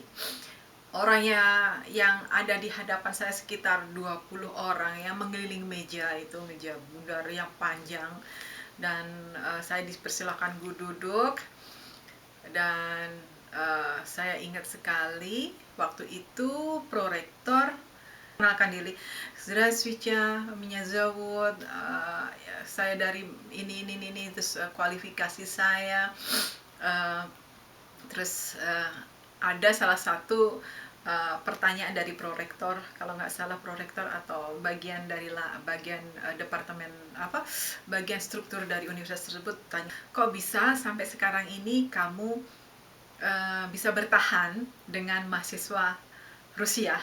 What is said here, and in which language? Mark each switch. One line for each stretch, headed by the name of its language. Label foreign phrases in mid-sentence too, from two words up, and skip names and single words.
Indonesian: Orangnya yang ada di hadapan saya sekitar 20 orang yang mengelilingi meja itu, meja bundar yang panjang, dan saya dipersilakan duduk. Dan saya ingat sekali waktu itu prorektor mengenalkan diri.
Russian: Здравствуйте, меня зовут,
Indonesian: saya dari ini, terus kualifikasi saya, terus ada salah satu pertanyaan dari prorektor, kalau nggak salah prorektor atau bagian departemen bagian struktur dari universitas tersebut tanya, kok bisa sampai sekarang ini kamu bisa bertahan dengan mahasiswa Rusia?